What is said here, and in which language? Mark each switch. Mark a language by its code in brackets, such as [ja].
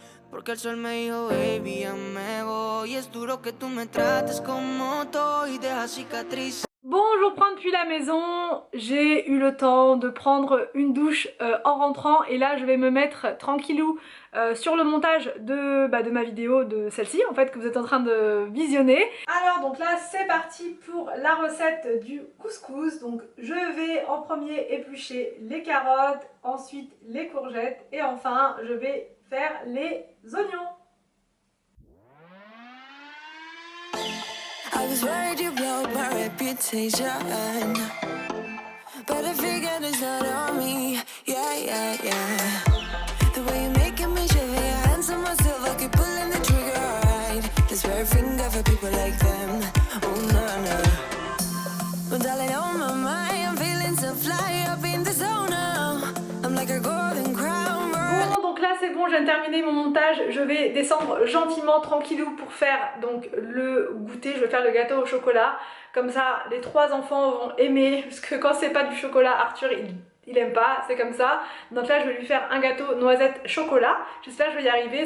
[es] Porque el sol me dijo, baby, ya me voy. Es duro que tú me trates como estoy, deja cicatrices. [fr] Bon, je reprends depuis la maison, j'ai eu le temps de prendre une douche en rentrant, et là je vais me mettre tranquillou sur le montage de ma vidéo, de celle-ci en fait que vous êtes en train de visionner. Alors donc là c'est parti pour la recette du couscous. Donc je vais en premier éplucher les carottes, ensuite les courgettes, et enfin je vais faire les oignons. [en] I was worried you broke my reputation, but I figured it's not on me. Yeah, yeah, yeah. The way you're making me shiver, your hands on myself, I keep pulling the trigger, alright. This very finger for people like them. Oh, no, no. But darling, on my mind, I'm feeling so fly up in the zone now. I'm like a golden crown. [fr] Bon, donc là c'est bon, je viens de terminer mon montage. Je vais descendre gentiment, tranquillou pour faire donc le goûter. Je vais faire le gâteau au chocolat. Comme ça, les 3 enfants vont aimer. Parce que quand c'est pas du chocolat, Arthur il aime pas, c'est comme ça. Donc là je vais lui faire un gâteau noisette chocolat. J'espère que je vais y arriver.